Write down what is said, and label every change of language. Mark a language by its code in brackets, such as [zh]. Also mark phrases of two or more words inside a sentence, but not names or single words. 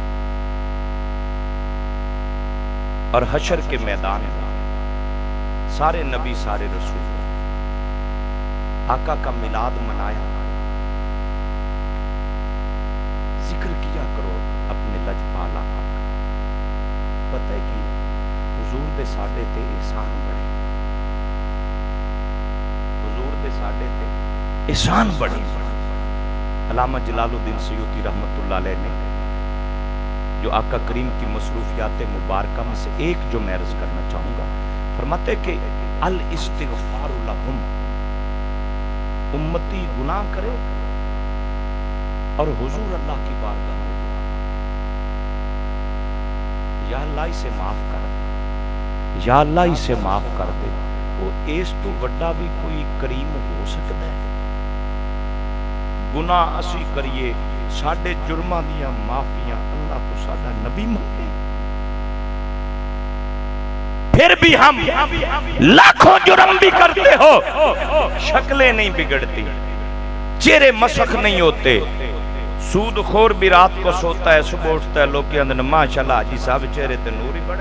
[ur] اور حشر کے میدان میں سارے نبی سارے رسول آقا کا میلاد منایا، ذکر کیا کرو اپنے لجپال آقا کا۔ [pa] پتہ ہے کہ حضور دے ساڈے تے احسان بڑے، حضور دے ساڈے تے احسان بڑے۔ [ur] علامہ جلال الدین سیوطی رحمت اللہ علیہ نے جو آقا کریم کی مصروفیات مبارکہ میں سے ایک جو میں عرض کرنا چاہوں گا، فرماتے کہ [ar] الاستغفار لہم، [ur] امتی گناہ کرے اور حضور اللہ کی بارگاہ میں دعا، یا اللہ اسے معاف کر دے، یا اللہ اسے معاف کر دے۔ [pa] وہ اس تو وڈا بھی کوئی کریم ہو سکتا ہے؟ گناہ اسی کریے، ساڈے جرماں دیاں معافیاں اللہ تو ساڈا نبی منگے، [ur] پھر بھی ہم لاکھوں جرم بھی کرتے ہو، شکلیں نہیں بگڑتی، چہرے مسخ نہیں ہوتے۔ سود خور بھی رات کو سوتا ہے، صبح اٹھتا ہے، لوگ کہتے ہیں ماشاءاللہ حاجی صاحب [pa] چہرے تے نور ہی بڑا ہے۔